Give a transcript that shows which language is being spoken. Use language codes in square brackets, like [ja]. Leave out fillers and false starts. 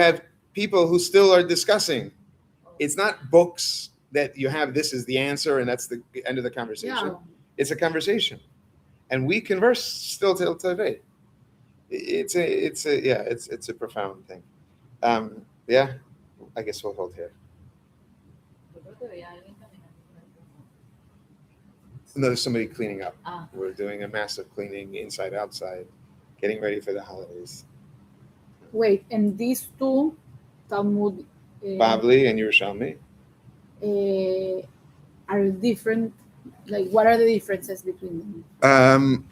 [en] have people who still are discussing. It's not books that you have, this is the answer, and that's the end of the conversation. Yeah. It's a conversation. And we converse still till today. It's a profound thing. Yeah, I guess we'll hold here. [es] Yo creo que veía a alguien caminando por ahí. [en] No, there's somebody cleaning up. Ah. We're doing a massive cleaning inside, outside, getting ready for the holidays. Wait, and these two, Talmud Bavli and Yerushalmi. are different. Like, what are the differences between them?